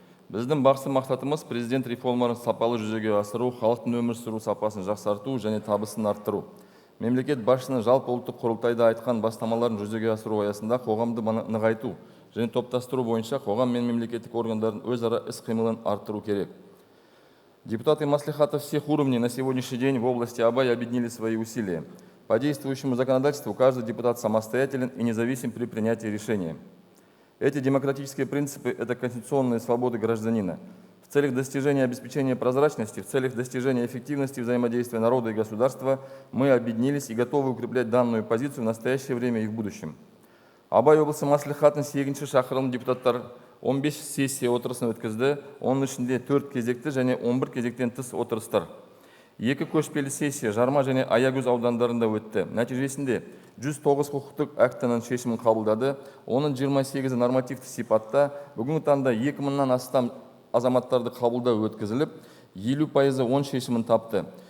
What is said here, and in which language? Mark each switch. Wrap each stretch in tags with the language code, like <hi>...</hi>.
<kk>Біздің басты мақсатымыз президент реформаларын сапалы жүзеге асыру, халықтың өмір сүру сапасын жақсарту және табысын арттыру. Мемлекет басшысының жалпы ұлттық құрылтайда айтқан бастамаларын жүзеге асыру аясында қоғамды нығайту және топтастыру бойынша қоғам мен мемлекеттік органдардың өзара іс-қимылын арттыру керек.</kk> <ru>Депутаты маслихатов всех уровней на сегодняшний день в области Абай объединили свои усилия. По действующему законодательству каждый депутат самостоятелен и независим при принятии решения. Эти демократические принципы – это конституционные свободы гражданина. В целях достижения обеспечения прозрачности, в целях достижения эффективности взаимодействия народа и государства мы объединились и готовы укреплять данную позицию в настоящее время и в будущем.</ru> <kk>Абай облысы маслихатын 8-ші шақырылым депутаттар 15 сессия отырысын өткізді, оның ішінде 4 кезекті және 11 кезектен тыс отырыстар. 2 көшпелі сессия Жарма және Аягөз аудандарында өтті. Нәтижесінде 109 құқықтық актінің шешімін қабылдады, оның 28-і нормативті сипатта, бүгінгі таңда 2000-нан астам азаматтарды қабылдау өткізіліп, 50% оң шешімін тапты.</kk>